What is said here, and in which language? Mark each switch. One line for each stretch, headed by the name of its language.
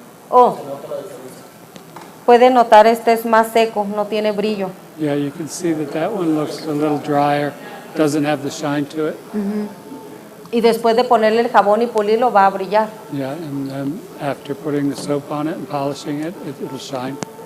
Spanish: Oh, puede notar este es más seco, no tiene brillo.
English: Yeah, you can see that one looks a little drier. Doesn't have the shine to it.
Spanish: Y después de ponerle el jabón y pulirlo va a brillar.
English: Yeah, and then after putting the soap on it and polishing it, it'll shine.